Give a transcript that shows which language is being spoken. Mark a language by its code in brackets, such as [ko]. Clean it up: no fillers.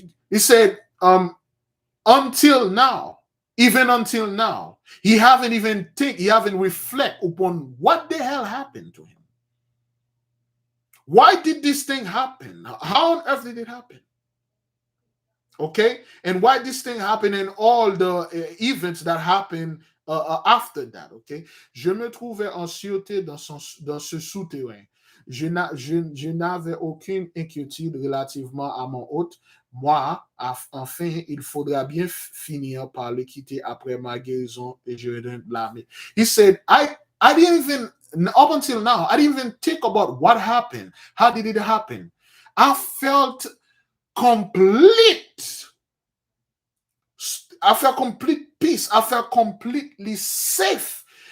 [en] He said, until now, even until now, he haven't reflect upon what the hell happened to him. Why did this thing happen? How on earth did it happen? Okay, and why this thing happened and all the events that happened after that. [fr] Okay, je me trouvais en sûreté dans ce souterrain. Je n'avais aucune inquiétude relativement à mon hôte. Moi, enfin, il faudra bien finir par le quitter après ma guérison et je redonne l'armée. [en] He said, I didn't even, up until now, I didn't even think about what happened. How did it happen? I felt complete. I felt complete peace. I felt completely safe.